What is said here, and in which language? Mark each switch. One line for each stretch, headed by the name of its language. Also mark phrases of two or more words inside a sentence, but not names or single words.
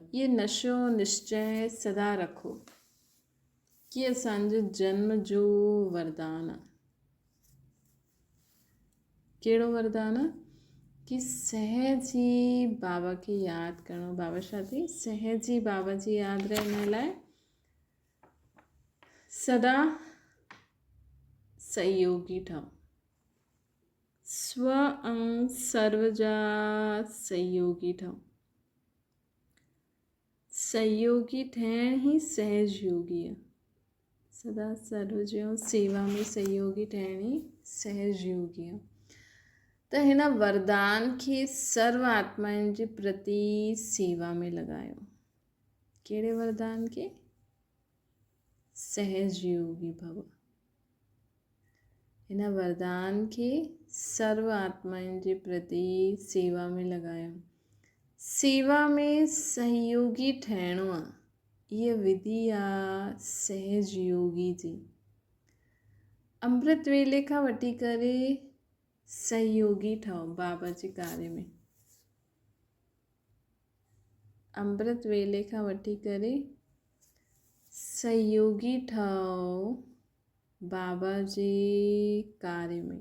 Sindhi: इहे नशो निश्चय सदा रखो कि असांजो जन्म जो वरदान आहे। कहिड़ो वरदान आहे? कि सहज ई बाबा खे यादि करिणो। बाबा छा थी? सहज ई बाबा जी यादि रहण लाइ सदा सहयोगी ठहो। स्व ऐं सर्व जा सहयोगी ठहो। सहयोगी ठहिण ई सहज योगी आहे। सदा सर्व जो सेवा में सहयोगी ठहिण ई सहज योगी आहे। त हिन वरदान खे सर्व आत्माउनि जे प्रति सेवा में लॻायो। कहिड़े वरदान खे? सहज योगी भव। हिन वरदान खे सर्व आत्माउनि जे प्रति सेवा में लॻायो। सेवा में सहयोगी ठहिणो आहे, इहा विधि आहे सहज योगी जी। अमृत वेले खां वठी करे सहयोगी ठहो बाबा जे कार्य में। अमृत वेले खां वठी करे सहयोगी ठहो बाबा जे कार्य में।